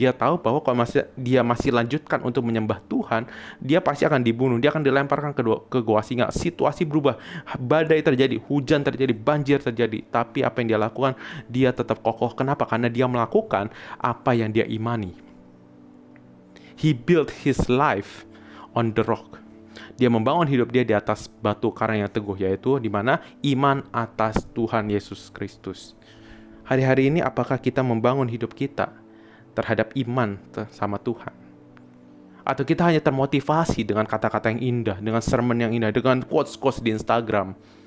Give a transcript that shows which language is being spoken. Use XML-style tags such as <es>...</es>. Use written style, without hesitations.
<id>Dia tahu bahwa kalau dia masih lanjutkan untuk menyembah Tuhan, dia pasti akan dibunuh. Dia akan dilemparkan ke gua singa. Situasi berubah. Badai terjadi, hujan terjadi, banjir terjadi. Tapi apa yang dia lakukan, dia tetap kokoh. Kenapa? Karena dia melakukan apa yang dia imani.</id> <en>He built his life on the rock.</en> <id>Dia membangun hidup dia di atas batu karang yang teguh, yaitu di mana iman atas Tuhan Yesus Kristus. Hari-hari ini apakah kita membangun hidup kita terhadap iman sama Tuhan? Atau kita hanya termotivasi dengan kata-kata yang indah, dengan sermon yang indah, dengan quotes-quotes di Instagram.</id>